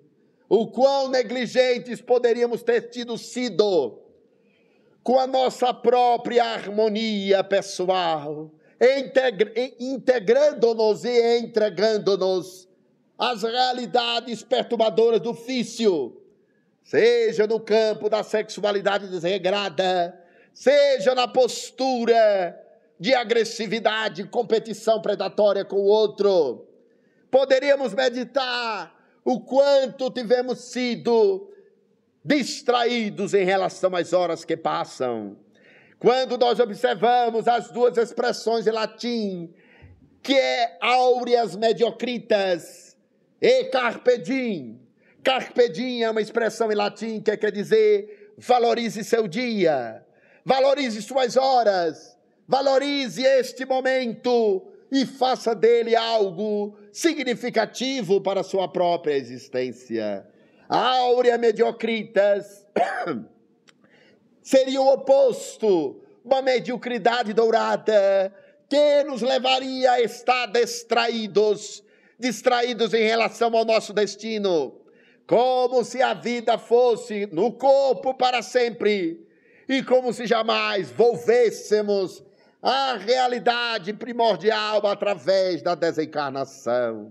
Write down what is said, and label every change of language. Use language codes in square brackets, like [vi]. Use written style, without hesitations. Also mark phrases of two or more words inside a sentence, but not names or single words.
[pt] O quão negligentes poderíamos ter sido com a nossa própria harmonia pessoal, integrando-nos e entregando-nos às realidades perturbadoras do vício, seja no campo da sexualidade desregrada, seja na postura de agressividade, competição predatória com o outro. Poderíamos meditar o quanto tivemos sido distraídos em relação às horas que passam. Quando nós observamos as duas expressões em latim, que é [la] aureas mediocritas [pt] e [la] carpe diem. Carpe diem [pt] é uma expressão em latim que quer dizer valorize seu dia, valorize suas horas, valorize este momento e faça dele algo significativo para a sua própria existência. A [la] áurea mediocritas [pt] seria o oposto, uma mediocridade dourada que nos levaria a estar distraídos em relação ao nosso destino, como se a vida fosse no corpo para sempre e como se jamais volvêssemos à realidade primordial através da desencarnação.